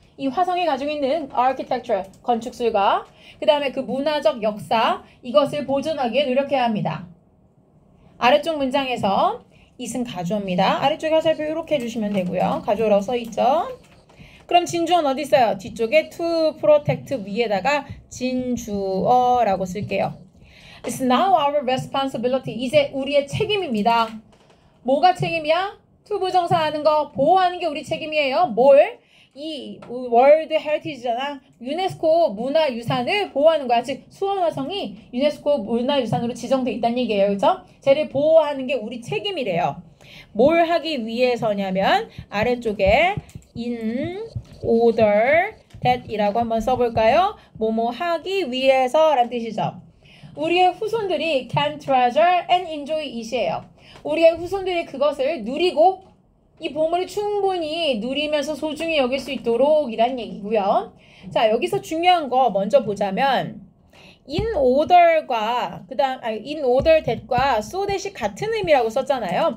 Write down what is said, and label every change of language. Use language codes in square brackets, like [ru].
[ko] 이 화성이 가지고 있는 architecture, 건축술과 그 다음에 그 문화적 역사, 이것을 보존하기 위해 노력해야 합니다. 아래쪽 문장에서 이승 가주어입니다. 아래쪽에 화살표 이렇게 해주시면 되고요. 가주어라고 써있죠. 그럼 진주어는 어디 있어요? 뒤쪽에 to protect 위에다가 진주어라고 쓸게요. [en] It's now our responsibility. [ko] 이제 우리의 책임입니다. 뭐가 책임이야? 투부정사 하는 거, 보호하는 게 우리 책임이에요. 뭘? 이 월드 헤리티지잖아. 유네스코 문화유산을 보호하는 거야. 즉 수원화성이 유네스코 문화유산으로 지정돼 있다는 얘기예요. 그렇죠? 쟤를 보호하는 게 우리 책임이래요. 뭘 하기 위해서냐면 아래쪽에 [en] in order that [ko] 이라고 한번 써볼까요? 뭐뭐 하기 위해서 라는 뜻이죠. 우리의 후손들이 [en] can treasure and enjoy it [ko] 이에요. 우리의 후손들이 그것을 누리고 이 보물을 충분히 누리면서 소중히 여길 수 있도록 이란 얘기고요. 자, 여기서 중요한 거 먼저 보자면 in order과 in order that과 so that이 같은 의미라고 썼잖아요.